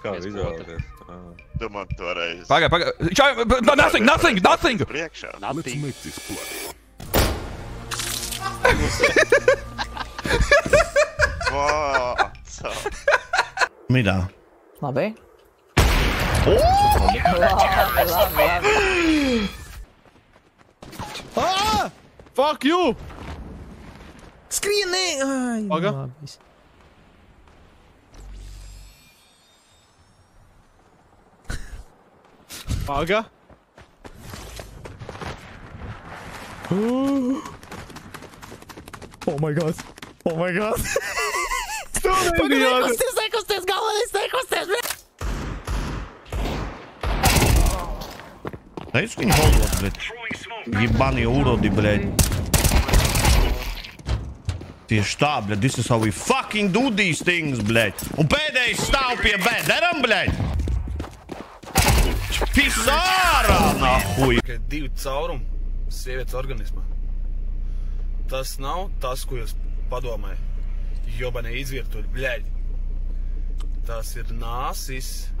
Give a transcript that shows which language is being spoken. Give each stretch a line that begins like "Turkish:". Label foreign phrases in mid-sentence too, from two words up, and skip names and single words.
Latvian: Kā izvēlēties? Tu man toreiz... Pagaid. Nothing! Priekšā.
English: Nothing.
Latvian: Midā. Labi. Ah!
English: Fuck you!
Latvian: Skrienē! Ai, Paga. labi. Paga.
English: Oh my god.
Latvian: Nekusties, galvenais nekusties! Reiz viņu holdot, bet...
Russian: Ёбаные уроды, бля.
Latvian: Tieši tā,
Russian: bļaļ.
English: This is how we fucking do these things,
Latvian: bļaļ. Un pēdējais stāv pie B. Deram, bļaļ. Pisārā, nahuj. Tikai 2 caurumi sievietes organismā. Tas nav tas, ko jūs padomājat.
Russian: Jobanie izvirtuļi, bļaļ.
Latvian: Tas ir nāsis.